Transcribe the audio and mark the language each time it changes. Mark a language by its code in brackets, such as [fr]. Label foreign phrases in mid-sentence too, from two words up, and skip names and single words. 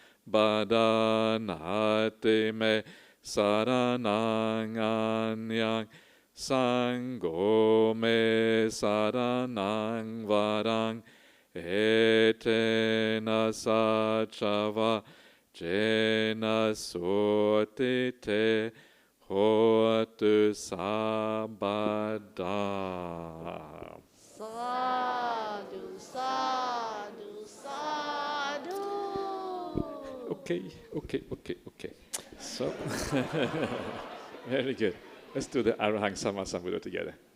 [pi] badanati me saranang anyang, Sangho me saranang varang, etena sacava, jena sote te hotu sabada. Sadhu, sadhu, sadhu. [en] Okay. So, very good. Let's do the Arahang Sammasambuddho together.